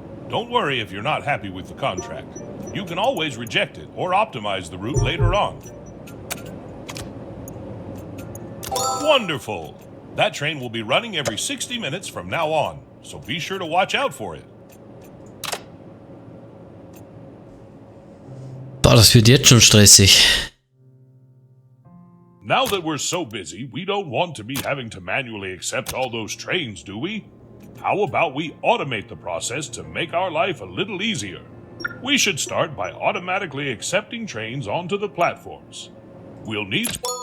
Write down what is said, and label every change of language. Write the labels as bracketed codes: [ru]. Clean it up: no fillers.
[en] Don't worry if you're not happy with the contract. You can always reject it or optimize the route later on. Wonderful! That train will be running every 60 minutes from now on, so be sure to watch out for it. [de] Boah, das wird jetzt schon stressig. [en] Now that we're so busy, we don't want to be having to manually accept all those trains, do we? How about we automate the process to make our life a little easier? We should start by automatically accepting trains onto the platforms. We'll need...